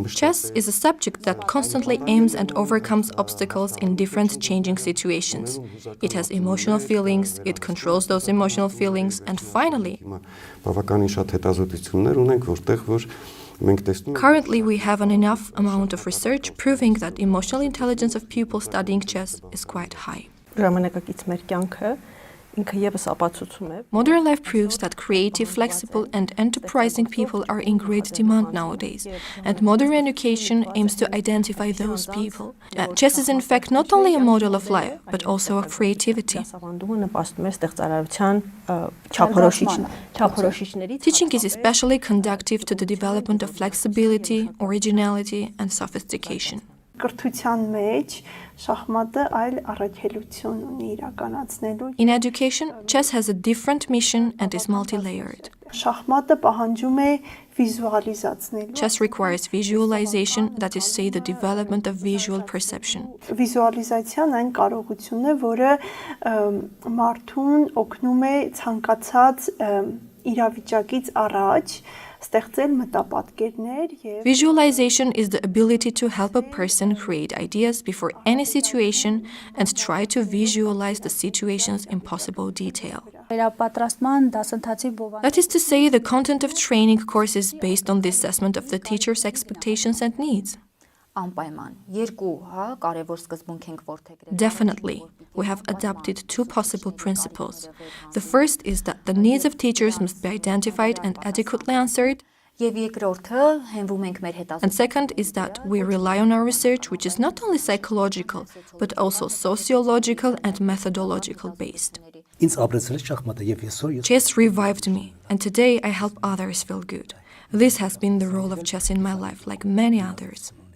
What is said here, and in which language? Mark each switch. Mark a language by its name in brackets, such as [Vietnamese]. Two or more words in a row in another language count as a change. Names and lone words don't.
[English] Chess is a subject that constantly aims and overcomes obstacles in different changing situations. It has emotional feelings, it controls those emotional feelings, and finally, [Armenian] բավականին շատ հետազոտություններ ունենք, որտեղ որ մենք տեսնում [English] currently we have an enough amount of research proving that emotional intelligence of pupils studying chess is quite high. [Armenian] Ժամանակակից մեր կյանքը ինքը եւս ապացուցում է [English] Modern life proves that creative, flexible, and enterprising people are in great demand nowadays, and modern education aims to identify those people. Chess is in fact not only a model of life, but also of creativity. [Armenian] դասավանդումը նպաստում է ստեղծարարության չափորոշիչների [English] Teaching is especially conducive to the development of flexibility, originality, and sophistication. [Armenian] Կրթության մեջ շախմատը այլ առաքելություն ունի իրականացնելու։ [English] In education, chess has a different mission and is multi-layered. [Armenian] Շախմատը պահանջում է վիզուալիզացնել։ [English] Chess requires visualization, that is, say, the development of visual perception. [Armenian] Վիզուալիզացիան այն կարողությունն է, որը մարդուն օգնում է ցանկացած իրավիճակից առաջ ստեղծել մտապատկերներ եւ [English] Visualization is the ability to help a person create ideas before any situation and try to visualize the situations in possible detail. [Armenian] Վերապատրաստման դասընթացի բովանդակ [English] That is to say, the content of training course is based on the assessment of the teacher's expectations and needs. [Armenian] Անպայման երկու, կարևոր սկզբունք ենք որդեգրել։ [English] Definitely, we have adopted two possible principles. The first is that the needs of teachers must be identified and adequately answered. [Armenian] Եվ երկրորդը հենվում ենք մեր [English] And second is that we rely on our research, which is not only psychological, but also sociological and methodological based. [Armenian] Ինձ ապրեցրեց շախմատը եւ այսօր [English] Chess revived me, and today I help others feel good. This has been the role of chess in my life, like many others.